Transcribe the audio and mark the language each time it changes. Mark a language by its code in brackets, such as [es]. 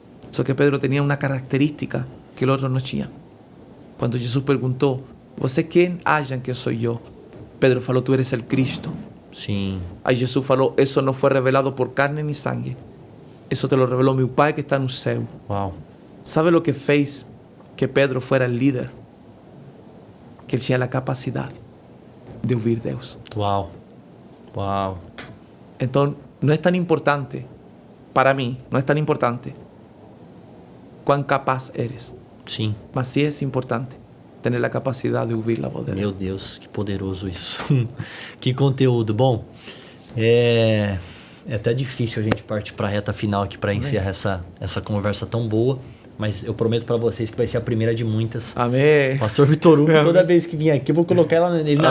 [pt] Só que Pedro tinha uma característica que os outros não tinham. Quando Jesus perguntou, você quem acham que sou eu? Pedro falou, [es] tu eres [pt] o Cristo. Sim. Aí Jesus falou, isso não foi revelado por carne nem sangue. Isso te lo revelou meu Pai que está no céu. Uau. [es] ¿Sabe lo que fez que Pedro fuera el líder? Que él tenía la capacidad de oír a Dios. Uau. Uau. Entonces, no es tan importante, para mí, no es tan importante cuán capaz eres. [pt] Sim. [es] Mas sí es importante tener la capacidad de oír la voz de Dios. [pt] Meu Deus, que poderoso isso. Que conteúdo. Bom, é até difícil a gente partir para a reta final aqui para encerrar essa conversa tão boa. Mas eu prometo para vocês que vai ser a primeira de muitas. Amém. Pastor Vitor Hugo, toda vez que vier aqui, eu vou colocar ele na